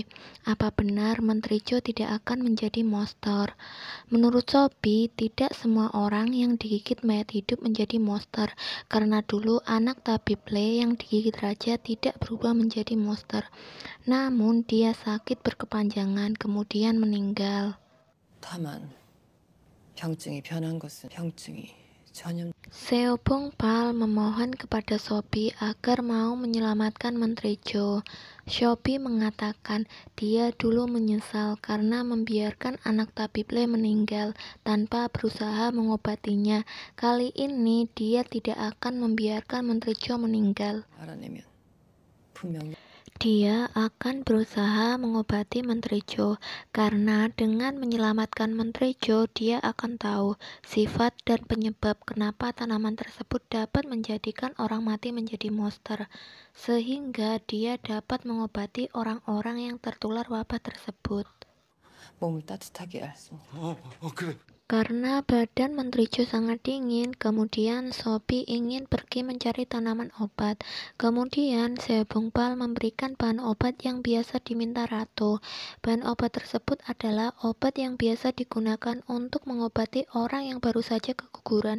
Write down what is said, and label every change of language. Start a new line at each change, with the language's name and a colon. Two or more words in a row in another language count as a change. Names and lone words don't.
Indonesian: Apa benar Menteri Jo tidak akan menjadi monster? Menurut Sobi, tidak semua orang yang digigit mayat hidup menjadi monster, karena dulu anak tabib Le yang digigit raja tidak berubah menjadi monster. Namun dia sakit berkepanjangan kemudian meninggal.
Korean: 다만 병증이 변한 것은 병증이 전염.
Indonesian: Seo Bongpal memohon kepada Sobi agar mau menyelamatkan Menteri Jo. Sobi mengatakan dia dulu menyesal karena membiarkan anak tabib Le meninggal tanpa berusaha mengobatinya. Kali ini dia tidak akan membiarkan Menteri Jo meninggal.
Korean: 알아내면 분명
Indonesian: Dia akan berusaha mengobati Menteri Jo, karena dengan menyelamatkan Menteri Jo, dia akan tahu sifat dan penyebab kenapa tanaman tersebut dapat menjadikan orang mati menjadi monster, sehingga dia dapat mengobati orang-orang yang tertular wabah tersebut.
Korean: 몸을 따뜻하게 할 수. 그래.
Indonesian: Karena badan Menteri Jo sangat dingin, kemudian Sobi ingin pergi mencari tanaman obat. Kemudian Seo Bongpal memberikan bahan obat yang biasa diminta ratu. Bahan obat tersebut adalah obat yang biasa digunakan untuk mengobati orang yang baru saja keguguran.